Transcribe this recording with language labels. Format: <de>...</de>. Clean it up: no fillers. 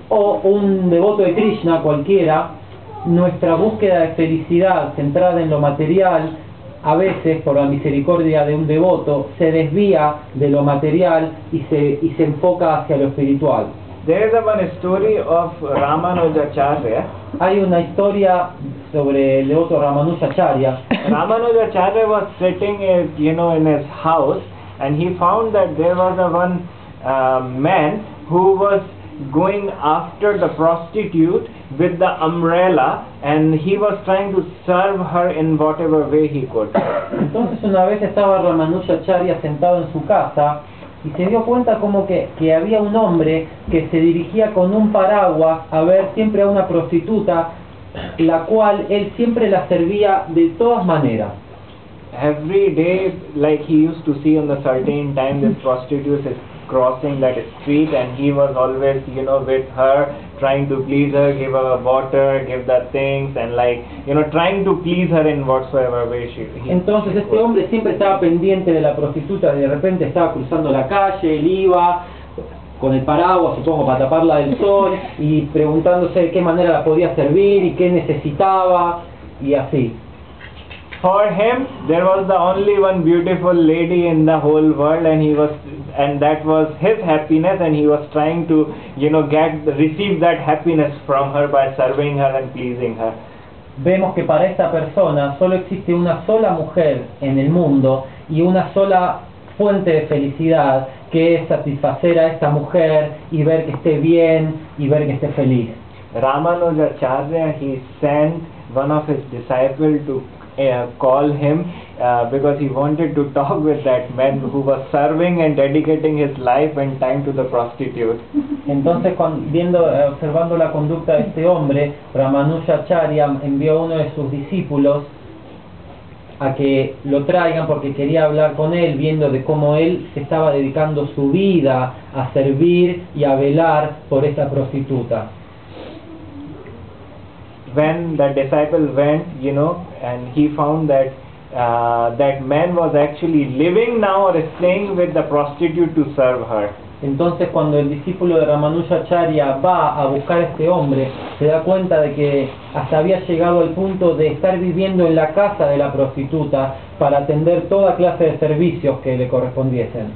<es>o un devoto de Krishna cualquiera, nuestra búsqueda de felicidad centrada en lo material, a veces por la misericordia de un devoto, se desvía de lo material y se enfoca hacia lo espiritual.</es> <en>there is one story of Ramanujacharya.</en> <es>Hay una historia sobre el devoto Ramanujacharya.</es> <en>Ramanujacharya was sitting in his house, and he found that there was one man who was going after the prostitute with the umbrella, and he was trying to serve her in whatever way he could.</en> <es>Entonces una vez estaba Ramanujacharya sentado en su casa y se dio cuenta como que había un hombre que se dirigía con un paraguas a ver siempre a una prostituta, la cual él siempre la servía de todas maneras.</es> <en>Every day, like he used to see on the certain time, this prostitute is crossing that street, and he was always, with her, trying to please her, give her water, give the things, and trying to please her in whatsoever way he</en> <es>Entonces este hombre siempre estaba pendiente de la prostituta, de repente estaba cruzando la calle, él iba con el paraguas, supongo, para taparla del sol, y preguntándose de qué manera la podía servir y qué necesitaba, y así.</es> <en>For him, there was the only one beautiful lady in the whole world, and that was his happiness, and he was trying to, receive that happiness from her by serving her and pleasing her.</en> <es>Vemos que para esta persona solo existe una sola mujer en el mundo y una sola fuente de felicidad, que es satisfacer a esta mujer y ver que esté bien y ver que esté feliz.</es> <en>Ramanujacharya, he sent one of his disciples to call him because he wanted to talk with that man who was serving and dedicating his life and time to the prostitute.</en> <es>Entonces, observando la conducta de este hombre, Ramanujacharya envió a uno de sus discípulos a que lo traigan porque quería hablar con él, viendo de cómo él se estaba dedicando su vida a servir y a velar por esta prostituta.</es> <en>When the disciple went, and he found that that man was actually living now or staying with the prostitute to serve her.</en> <es>Entonces cuando el discípulo de Ramanujacharya va a buscar a este hombre, se da cuenta de que hasta había llegado al punto de estar viviendo en la casa de la prostituta para atender toda clase de servicios que le correspondiesen.</es>